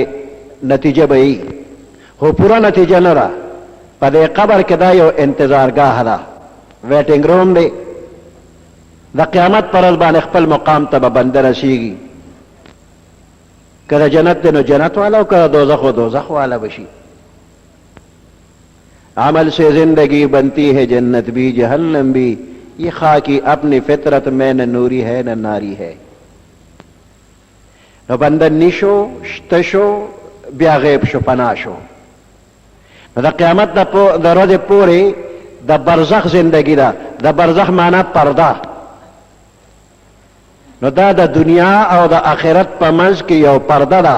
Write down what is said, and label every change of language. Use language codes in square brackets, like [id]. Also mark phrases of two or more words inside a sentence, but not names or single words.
[ps] نتیجه به وي خو پوره نتیجه نه ده په دې قبر کې دا یو انتظارګاه ده ویټینګ روم دی د قیامت پر ورځ باندې خپل مقام ته به بنده رسیږي که د جنت دی نو جنت والا او که د دوزخ و دوزخ والا بشي [ur] عمل سے زندگی بنتی ہے جنت بھی جہنم بھی یہ خاکی اپنی فطرت میں نہ نوری ہے نہ ناری ہے [ps] نو بنده نیشو شتشو بیا غیب شو پناه شو نو د قیامت د ورځې پورې د برزخ زندگی ده د برزخ معنا پرده نو دا د دنیا او د آخرت په منځ کې یو پرده ده.